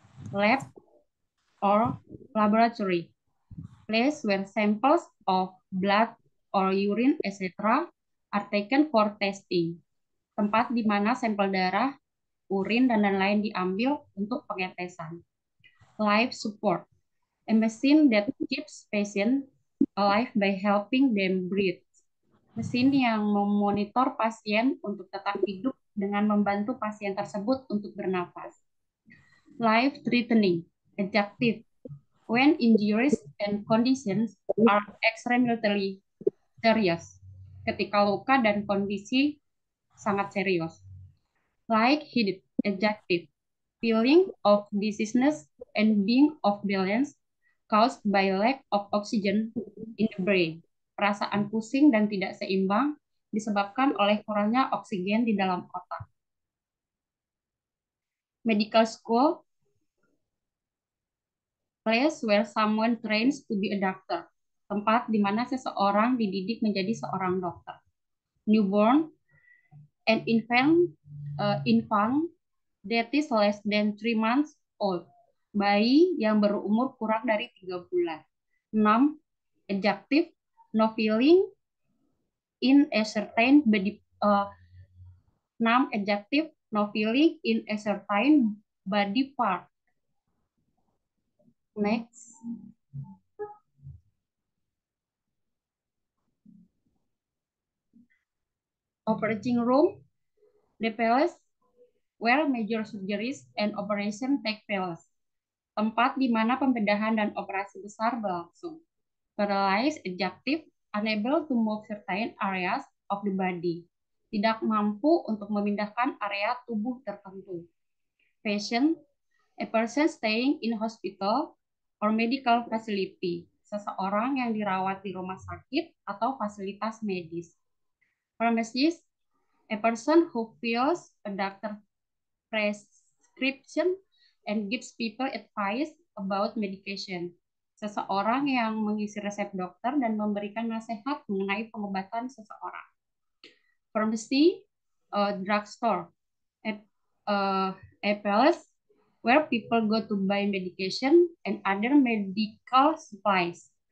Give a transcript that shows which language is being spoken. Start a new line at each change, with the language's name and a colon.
English: Lab or laboratory, place where samples of blood or urine, etc. are taken for testing.
Indonesian: Tempat di mana sampel darah, urin, dan lain-lain diambil untuk pengetesan.
English: Life support, a machine that keeps patient alive by helping them breathe.
Indonesian: Mesin yang memonitor pasien untuk tetap hidup dengan membantu pasien tersebut untuk bernafas.
English: Life threatening, adjective, when injuries and conditions are extremely serious,
Indonesian: ketika luka dan kondisi sangat serius.
English: Light-headed, adjective, feeling of dizziness and being off balance caused by lack of oxygen in the brain.
Indonesian: Perasaan pusing dan tidak seimbang disebabkan oleh kurangnya oksigen di dalam otak.
English: Medical school, place where someone trains to be a doctor.
Indonesian: Tempat di mana seseorang dididik menjadi seorang dokter.
English: Newborn, an infant that is less than 3 months old.
Indonesian: Bayi yang berumur kurang dari 3 bulan. 6.
English: Adjective, no feeling in a certain body. 6. Adjective, no feeling in a certain body part. Next. Operating room, the palace where major surgeries and operation take place.
Indonesian: Tempat di mana pembedahan dan operasi besar berlangsung.
English: Paralyzed, adjective, unable to move certain areas of the body.
Indonesian: Tidak mampu untuk memindahkan area tubuh tertentu.
English: Patient, a person staying in hospital or medical facility.
Indonesian: Seseorang yang dirawat di rumah sakit atau fasilitas medis.
English: Pharmacist, a person who fills a doctor prescription and gives people advice about medication.
Indonesian: Seseorang yang mengisi resep dokter dan memberikan nasihat mengenai pengobatan seseorang.
English: Pharmacy, drugstore, a place where people go to buy medication and other medical supplies.